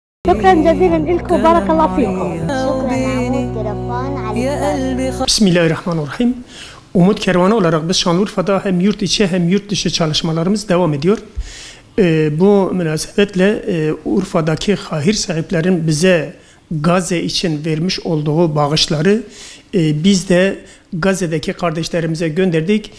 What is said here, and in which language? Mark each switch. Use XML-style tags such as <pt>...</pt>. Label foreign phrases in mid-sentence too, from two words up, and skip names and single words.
<ar>شكرا جزيلا لكم وبارك الله فيكم. شكرا عمود كرفان على Bismillahirrahmanirrahim.</ar> <tr>Umut Kervanı olarak biz Şanlıurfa'da hem yurt içi hem yurt dışı çalışmalarımız devam ediyor. Bu münasebetle Urfa'daki hayır sahiplerin bize Gazze için vermiş olduğu bağışları biz de Gazze'deki kardeşlerimize gönderdik.</tr>